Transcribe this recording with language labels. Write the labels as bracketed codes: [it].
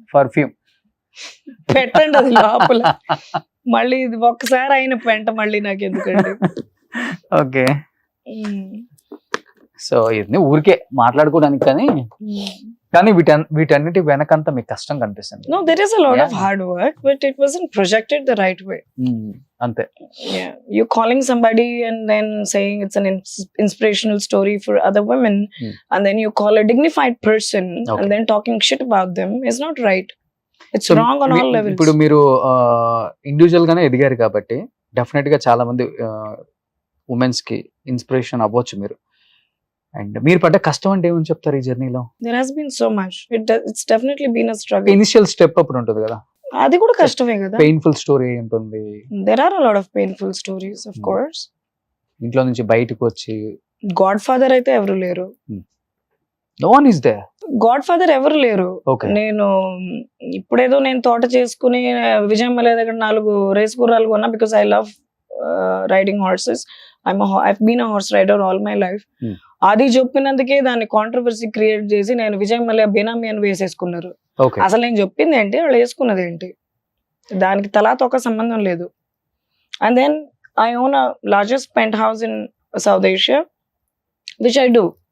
[en] perfume [te] పెట్టండి అది లోపల. మళ్ళీ ఇది ఒక్కసారి అయిన పెంట మళ్ళీ నాకు ఎందుకండి? ఓకే, సో ఇది ఊరికే మాట్లాడుకోవడానికి, కానీ వీటన్నిటి వెనకంతా మీకు కష్టం కనిపిస్తుంది. [en] No, there is a lot of hard work, but it wasn't projected the right way. [te] అంతే. [en] Yeah, you calling somebody and then saying it's an inspirational story for other women, and then you call a dignified person and then talking shit about them is not right. It's wrong on all levels. [te] ఇప్పుడు మీరు individual గానే ఎదిగారు కాబట్టి definite గా చాలా మంది women's కి inspiration అవ్వచ్చు మీరు. అండ్ మీరు పడ్డ కష్టం అంటే ఏమని చెప్తారు ఈ జర్నీలో? [en] There has been so much. It's definitely been a struggle. [te] Initial step అప్పుడు ఉంటుంది కదా, అది కూడా కష్టమే కదా. పెయిన్ఫుల్ స్టోరీ ఉంటుంది. [en] There are a lot of painful stories, of course. [te] ఇంట్లో నుంచి బయటకు వచ్చి గాడ్ ఫాదర్ అయితే ఎవరు లేరు. [en] No one is there. [te] God father ఎవరు లేరు. నేను ఇప్పుడేదో నేను తోట చేసుకుని విజయమలే దగ్గర 4 రేస్ గుర్రాలు కొన్నా, [en] Because I love riding horses. I've been a horse rider all my life. [te] అది చెప్పినందుకే దాన్ని కాంట్రవర్సీ క్రియేట్ చేసి నేను విజయమలే బేనామీ అని వేసేసుకున్నారు. అసలు నేను చెప్పింది ఏంటి, వాళ్ళు వేసుకున్నది ఏంటి, దానికి తలాతో ఒక సంబంధం లేదు. [en] And then I own a largest penthouse in South Asia, which I do.